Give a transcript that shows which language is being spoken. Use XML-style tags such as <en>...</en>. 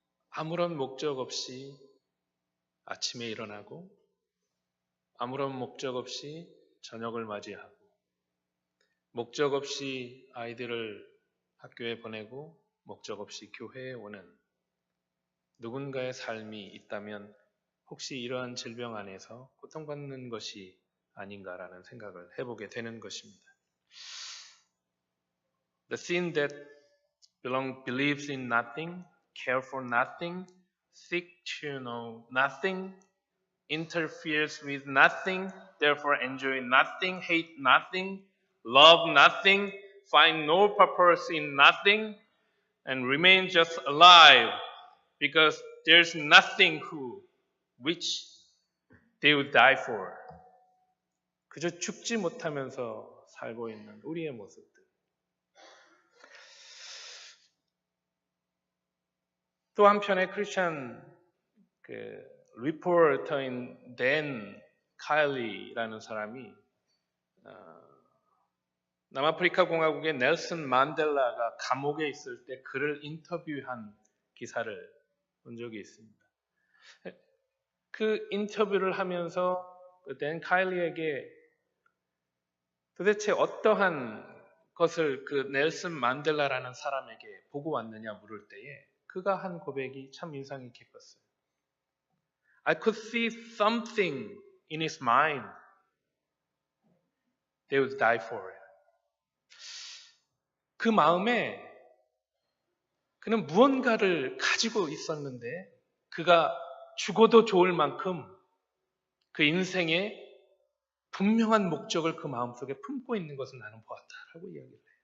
<ko>아무런 목적 없이 아침에 일어나고 아무런 목적 없이 저녁을 맞이하고 목적 없이 아이들을 학교에 보내고 목적 없이 교회에 오는 누군가의 삶이 있다면 혹시 이러한 질병 안에서 고통받는 것이 아닌가라는 생각을 해보게 되는 것입니다.</ko> <en>The sin that believes in nothing, care for nothing, seek to know nothing, interferes with nothing, therefore enjoy nothing, hate nothing, love nothing, find no purpose in nothing, and remain just alive because there's nothing which they would die for.</en> <ko>그저 죽지 못하면서 살고 있는 우리의 모습들. 또 한편에 크리스천 리포터인 댄 카일리라는 사람이 남아프리카 공화국의 넬슨 만델라가 감옥에 있을 때 그를 인터뷰한 기사를 본 적이 있습니다. 그 인터뷰를 하면서 댄 카일리에게 도대체 어떠한 것을 그 넬슨 만델라라는 사람에게 보고 왔느냐 물을 때에 그가 한 고백이 참 인상이 깊었어요.</ko> <en>I could see something in his mind they would die for it.</en> <ko>그 마음에 그는 무언가를 가지고 있었는데 그가 죽어도 좋을 만큼 그 인생에 분명한 목적을 그 마음속에 품고 있는 것을 나는 보았다라고 이야기를 해요.</ko>